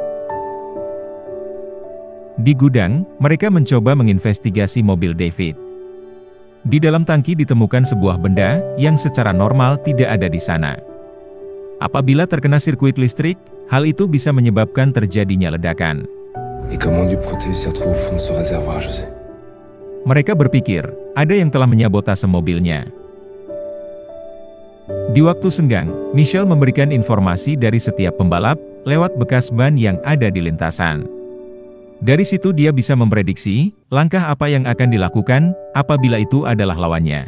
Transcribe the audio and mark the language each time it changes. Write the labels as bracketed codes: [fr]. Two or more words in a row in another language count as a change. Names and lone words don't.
[id] Di gudang, mereka mencoba menginvestigasi mobil David. Di dalam tangki ditemukan sebuah benda, yang secara normal tidak ada di sana. Apabila terkena sirkuit listrik, hal itu bisa menyebabkan terjadinya ledakan. [fr] Et comment du Proteus s'est retrouvé au fond de ce réservoir, je sais. [id] Mereka berpikir, ada yang telah menyabotase mobilnya. Di waktu senggang, Michelle memberikan informasi dari setiap pembalap, lewat bekas ban yang ada di lintasan. Dari situ dia bisa memprediksi, langkah apa yang akan dilakukan, apabila itu adalah lawannya.